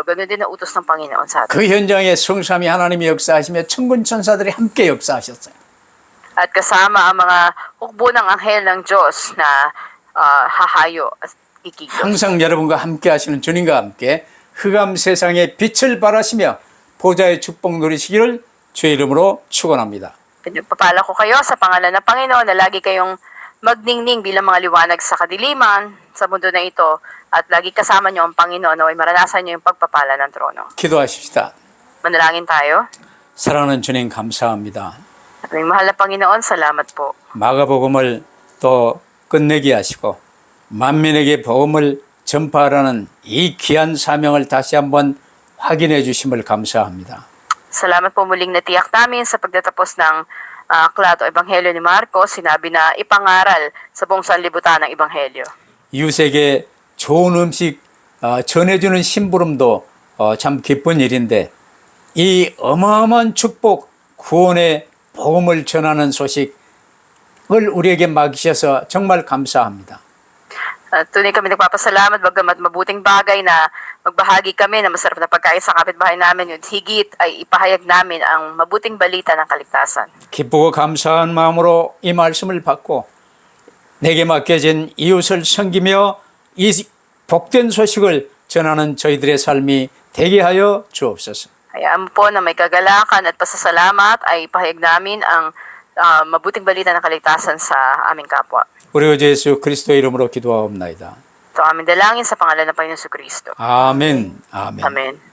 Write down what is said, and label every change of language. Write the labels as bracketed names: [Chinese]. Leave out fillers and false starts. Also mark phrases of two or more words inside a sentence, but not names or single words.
[Filipino] Ganun din ang utos ng Panginoon sa atin. [Korean] 그 현장에 성삼위 하나님이 역사하시며 천군 천사들이 함께 역사하셨어요. [Filipino] At kasama ang mga hukbo ng anghel ng Diyos na hahayo at ikilos. [Korean] 항상 여러분과 함께 하시는 주님과 함께 흑암 세상에 빛을 발하시며 보좌의 축복 누리시기를 주의 이름으로 축원합니다. [Filipino] Pinagpapala ko kayo sa pangalan ng Panginoon na lagi kayong magningning bilang mga liwanag sa kadiliman sa mundo na ito at lagi kasama niyo ang Panginoon na ay maranasan niyo yung pagpapala ng trono. [Korean] 기도하십시다. [Filipino] Manalangin tayo. [Korean] 사랑하는 주님 감사합니다. [Filipino] Aming mahal na Panginoon, salamat po. [Korean] 마가복음을 또 끝내게 하시고 만민에게 복음을 전파하라는 이 귀한 사명을 다시 한번 확인해 주심을 감사합니다. [Filipino] Salamat po muling natiyak namin sa pagtatapos ng aklat o ebanghelyo ni Marcos, sinabi na ipangaral sa buong sanlibutan ng ebanghelyo. [Korean] 이웃에게 좋은 음식 전해주는 심부름도 참 기쁜 일인데 이 어마어마한 축복 구원의 복음을 전하는 소식을 우리에게 맡기셔서 정말 감사합니다. [Filipino] Tunay kami nagpapasalamat bagamat mabuting bagay na magbahagi kami ng masarap na pagkain sa kapitbahay namin, yun higit ay ipahayag namin ang mabuting balita ng kaligtasan. [Korean] 기쁘고 감사한 마음으로 이 말씀을 받고 내게 맡겨진 이웃을 섬기며 이 복된 소식을 전하는 저희들의 삶이 되게 하여 주옵소서. [Filipino] Hayaan mo po na may kagalakan at pasasalamat ay pahayag namin ang mabuting balita ng kaligtasan sa aming kapwa. [Korean] 우리 주 예수 그리스도의 이름으로 기도하옵나이다. [Filipino] Ito ang aming dalangin sa pangalan ng Panginoon Kristo. [Korean] 아멘. 아멘. [Filipino] Amen.